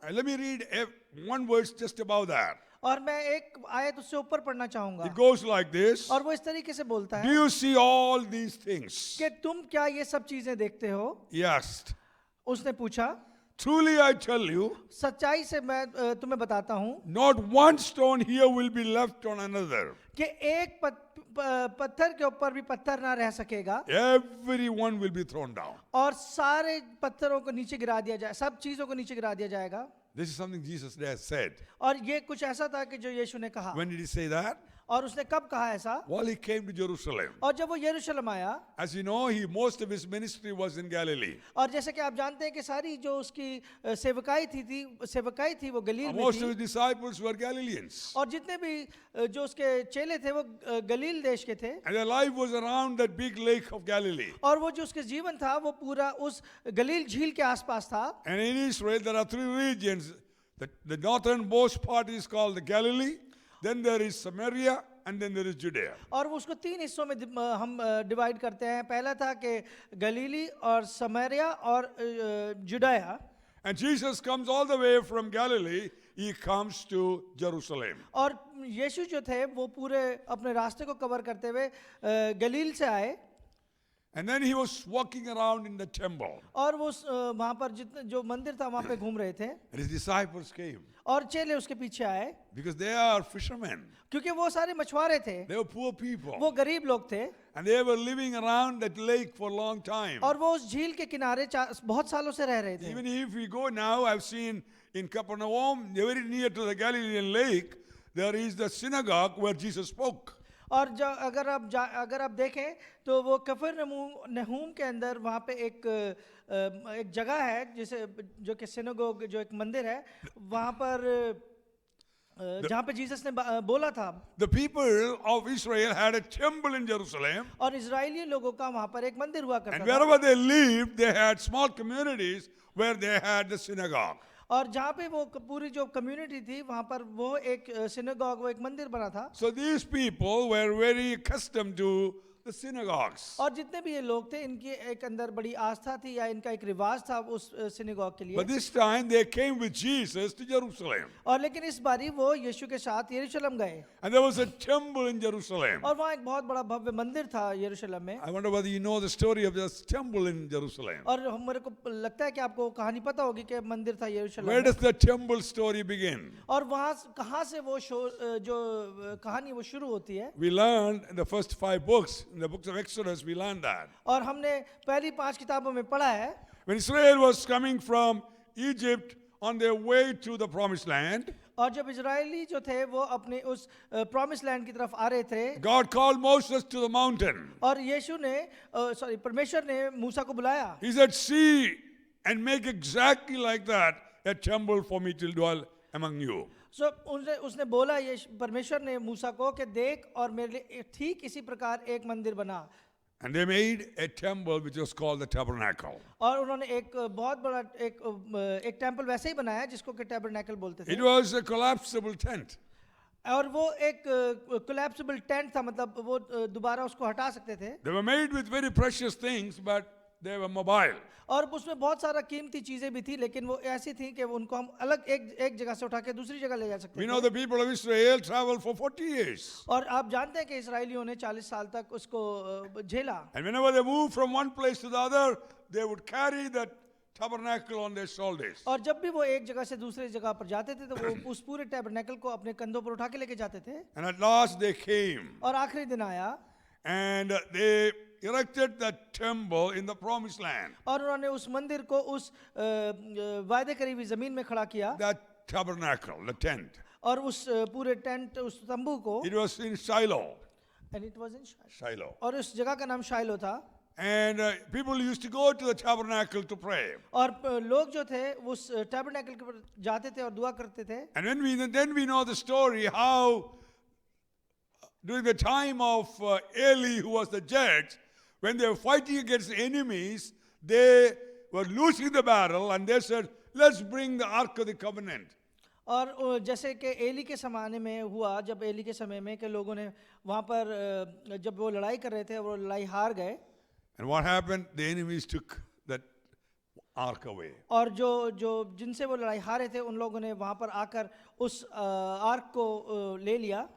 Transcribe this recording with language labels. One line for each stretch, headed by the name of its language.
English: let me read one verse just above that.
Hindi: और मैं एक आयत उससे ऊपर पढ़ना चाहूंगा.
English: It goes like this.
Hindi: और वो इस तरीके से बोलता
English: Do
Hindi: है
English: you see all these things?
Hindi: कि तुम क्या ये सब चीजें देखते हो?
English: He asked.
Hindi: उसने पूछा.
English: Truly I tell you,
Hindi: सच्चाई से मैं तुम्हें बताता हूँ
English: not one stone here will be left on another.
Hindi: कि एक पत्थर के ऊपर भी पत्थर ना रह सकेगा.
English: Everyone will be thrown down.
Hindi: और सारे पत्थरों को नीचे गिरा दिया जाए, सब चीजों को नीचे गिरा दिया जाएगा.
English: This is something Jesus has said.
Hindi: और ये कुछ ऐसा था कि जो यीशु ने कहा.
English: When did he say that?
Hindi: और उसने कब कहा ऐसा?
English: While he came to Jerusalem.
Hindi: और जब वो यरूशलेम आया.
English: As you know, most of his ministry was in Galilee.
Hindi: और जैसे कि आप जानते हैं कि सारी जो उसकी सेवकाई थी वो गलील में
English: Most of
Hindi: थी.
English: his disciples were Galileans.
Hindi: और जितने भी जो उसके चेले थे वो गलील देश के थे.
English: And their life was around that big lake of Galilee.
Hindi: और वो जो उसके जीवन था वो पूरा उस गलील झील के आसपास था.
English: And in Israel there are three regions. The northernmost part is called the Galilee. Then there is Samaria. And then there is Judea.
Hindi: और वो उसको 3 हिस्सों में हम डिवाइड करते हैं. पहला था कि गलीली और समरिया और जुडाया.
English: And Jesus comes all the way from Galilee. He comes to Jerusalem.
Hindi: और यीशु जो थे वो पूरे अपने रास्ते को कवर करते हुए गलील से आए.
English: And then he was walking around in the temple.
Hindi: और वो वहाँ पर जितने जो मंदिर था वहाँ पे घूम रहे थे.
English: And his disciples came.
Hindi: और चेले उसके पीछे आए.
English: Because they are fishermen.
Hindi: क्योंकि वो सारे मछुआरे थे.
English: They were poor people.
Hindi: वो गरीब लोग थे.
English: And they were living around that lake for a long time.
Hindi: और वो उस झील के किनारे बहुत सालों से रह रहे थे.
English: Even if we go now, I've seen in Capernaum, very near to the Galilean lake, there is the synagogue where Jesus spoke.
Hindi: और अगर आप देखें तो वो कफरनहूम के अंदर वहाँ पे एक जगह है जिसे जो कि सिनेगोग जो एक मंदिर है वहाँ पर जहाँ पे जीसस ने बोला था.
English: The people of Israel had a temple in Jerusalem.
Hindi: और इजरायली लोगों का वहाँ पर एक मंदिर हुआ करता
English: And
Hindi: था.
English: wherever they lived, they had small communities where they had the synagogue.
Hindi: और जहाँ पे वो पूरी जो कम्युनिटी थी वहाँ पर वो एक सिनेगॉग, वो एक मंदिर बना था।
English: So these people were very accustomed to the synagogues.
Hindi: और जितने भी ये लोग थे इनकी एक अंदर बड़ी आस्था थी या इनका एक रिवाज था उस सिनेगॉग के लिए।
English: But this time they came with Jesus to Jerusalem.
Hindi: और लेकिन इस बारी वो यीशु के साथ यरूशलेम गए
English: And there was a temple in Jerusalem.
Hindi: और वहाँ एक बहुत बड़ा भव्य मंदिर था यरूशलेम में।
English: I wonder whether you know the story of this temple in Jerusalem.
Hindi: और मेरे को लगता है कि आपको कहानी पता होगी कि मंदिर था यरूशलेम
English: Where
Hindi: में।
English: does the temple story begin?
Hindi: और वहाँ कहाँ से वो जो कहानी वो शुरू होती है।
English: We learned in the first 5 books, in the books of Exodus, we learned that.
Hindi: और हमने पहली 5 किताबों में पढ़ा है
English: When Israel was coming from Egypt on their way to the promised land,
Hindi: और जब इजरायली जो थे वो अपने उस प्रॉमिस लैंड की तरफ आ रहे थे
English: God called Moses to the mountain.
Hindi: और यीशु ने परमेश्वर ने मूसा को बुलाया।
English: He said, see and make exactly like that a temple for me to dwell among you.
Hindi: उसने बोला, ये परमेश्वर ने मूसा को कि देख और मेरे लिए ठीक इसी प्रकार एक मंदिर बना।
English: And they made a temple which was called the tabernacle.
Hindi: और उन्होंने एक बहुत बड़ा एक टेंपल वैसे ही बनाया जिसको कि टैबरनेकल बोलते थे।
English: It was a collapsible tent.
Hindi: और वो एक कोलैप्सिबल टेंट था, मतलब वो दोबारा उसको हटा सकते थे।
English: They were made with very precious things, but they were mobile.
Hindi: और उसमें बहुत सारा कीमती चीजें भी थी, लेकिन वो ऐसी थी कि उनको हम अलग एक जगह से उठा के दूसरी जगह ले जा सकते
English: We
Hindi: थे।
English: know the people of Israel traveled for 40 years.
Hindi: और आप जानते हैं कि इस्राएलियों ने 40 साल तक उसको झेला।
English: And whenever they moved from one place to the other, they would carry that tabernacle on their shoulders.
Hindi: और जब भी वो एक जगह से दूसरी जगह पर जाते थे तो वो उस पूरे टैबरनेकल को अपने कंधों पर उठा के लेके जाते थे।
English: And at last they came
Hindi: और आखिरी दिन आया
English: and they erected that temple in the promised land.
Hindi: और उन्होंने उस मंदिर को उस वायदे करी हुई जमीन में खड़ा किया
English: That tabernacle, the tent.
Hindi: और उस पूरे टेंट उस तंबू को
English: It was in Shiloh. and it was in Shiloh.
Hindi: और उस जगह का नाम शाइलो था।
English: And people used to go to the tabernacle to pray.
Hindi: और लोग जो थे उस टैबरनेकल के ऊपर जाते थे और दुआ करते थे।
English: And then we know the story how during the time of Eli, who was the judge, when they were fighting against the enemies, they were losing the battle and they said, let's bring the Ark of the Covenant.
Hindi: और जैसे कि Eli के ज़माने में हुआ, जब Eli के समय में कि लोगों ने वहाँ पर जब वो लड़ाई कर रहे थे वो लड़ाई हार गए।
English: And what happened? The enemies took that ark away.
Hindi: और जो जिनसे वो लड़ाई हारे थे उन लोगों ने वहाँ पर आकर उस आर्क को ले लिया।